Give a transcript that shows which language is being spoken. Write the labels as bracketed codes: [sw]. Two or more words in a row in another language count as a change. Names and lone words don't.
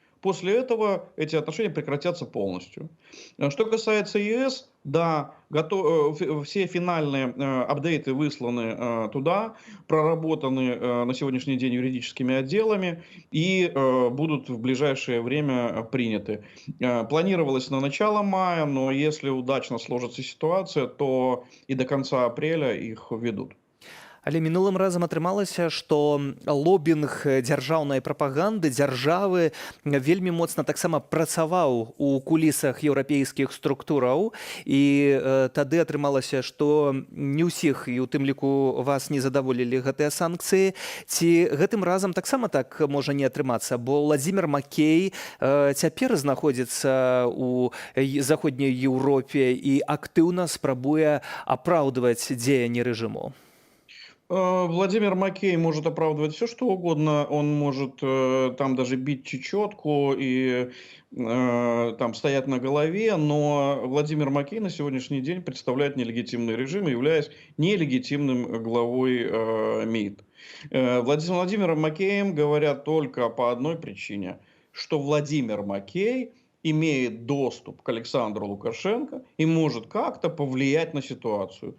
[ru] После этого эти отношения прекратятся полностью. Что касается ЕС, да, все финальные апдейты высланы туда, проработаны на сегодняшний день юридическими отделами и будут в ближайшее время приняты. Планировалось на начало мая, но если удачно сложится ситуация, то и до конца апреля их введут. [be] Але мінулым разам атрымалася, што лобінг дзяржаўнай прапаганды дзяржавы вельмі моцна таксама працаваў у кулісах еўрапейскіх структураў. І тады атрымалася, што не ўсіх, і у тым ліку вас не задаволілі гэтыя санкцыі. Ці гэтым разам таксама так можа не атрымацца, бо Владзімір Макей цяпер знаходзіцца ў заходняй Еўропе і актыўна спрабуе апраўдваць дзеянні рэжыму. [ru] Владимир Макей может оправдывать все, что угодно. Он может там даже бить чечетку и там стоять на голове, но Владимир Макей на сегодняшний день представляет нелегитимный режим, являясь нелегитимным главой МИД. Владимиром Макеем говорят только по одной причине, что Владимир Макей имеет доступ к Александру Лукашенко и может как-то повлиять на ситуацию.